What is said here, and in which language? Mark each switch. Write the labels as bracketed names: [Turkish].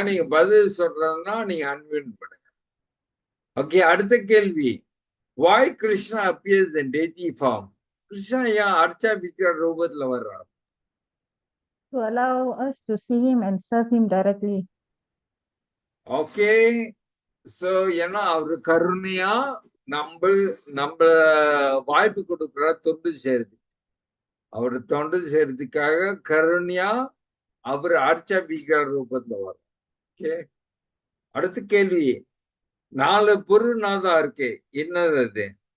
[Tamil] நீங்க பதில் சொல்றதுன்னா நீங்க அன்மியூட் பண்ணுங்க. ஓகே, அடுத்த கேள்வி. [English] why Krishna appears in deity form? [Tamil] Krishna ஏன் அர்ச்சா விக்கிர ரூபத்துல வர்றார்? [English] To allow us to see him and serve him directly. [Tamil] Okay, so ஏன்னா அவரு கருணையா நம்ம வாய்ப்பு கொடுக்குற தொண்டு செய்யறது, அவரு தொண்டு செய்யறதுக்காக கருணையா அவர் அர்ச்சா விக்கிர ரூபத்துல வர்றார். ஓகே, அடுத்த கேள்வி. 4 பொருநாதா இருக்கு, என்னது அது?